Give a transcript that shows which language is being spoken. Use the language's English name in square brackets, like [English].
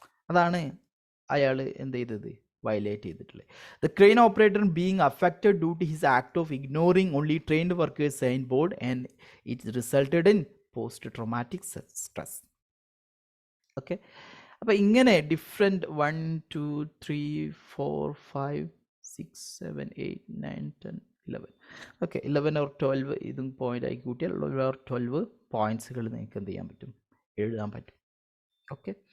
[Malayalam] അതാണ് അയാൾ എന്ത് ചെയ്തത്, വയലേറ്റ് ചെയ്തിട്ടുള്ളത്. [English] The crane operator being affected due to his act of ignoring only trained workers sign board, and it resulted in post-traumatic stress. [Malayalam] Okay. അപ്പം ഇങ്ങനെ different 1 2 3 4 5 6 7 8 9 10 11 okay 11 or 12 ഇതും point ആയി കൂട്ടിയാൽ 11 or 12 പോയിന്റ്സുകൾ നിങ്ങൾക്ക് എന്ത് ചെയ്യാൻ പറ്റും, എഴുതാൻ പറ്റും. ഓക്കെ.